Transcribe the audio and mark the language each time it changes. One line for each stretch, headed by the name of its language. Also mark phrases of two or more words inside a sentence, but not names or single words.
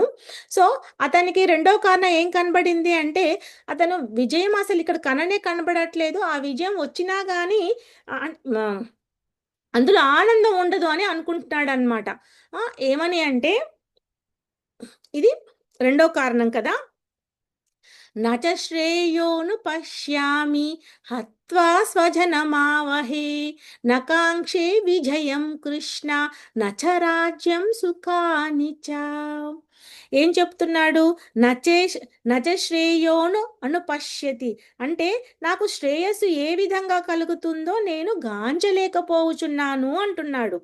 Telugu: సో అతనికి రెండో కారణం ఏం కనబడింది అంటే అతను విజయం అసలు ఇక్కడ కనబడట్లేదు, ఆ విజయం వచ్చినా కానీ అందులో ఆనందం ఉండదు అని అనుకుంటున్నాడు అనమాట. ఏమని అంటే ఇది రెండో కారణం కదా.
Sanskrit: न च श्रेयोऽनुपश्यामि हत्वा स्वजनमावहे न काङ्क्षे విజయం కృష్ణ నచ రాజ్యం సుఖాని చ.
Telugu: ఏం చెప్తున్నాడు?
Sanskrit: నచే నచ శ్రేయోను అనుపశ్యతి
Telugu: అంటే నాకు శ్రేయస్సు ఏ విధంగా కలుగుతుందో నేను గాంచలేకపోవచున్నాను అంటున్నాడు.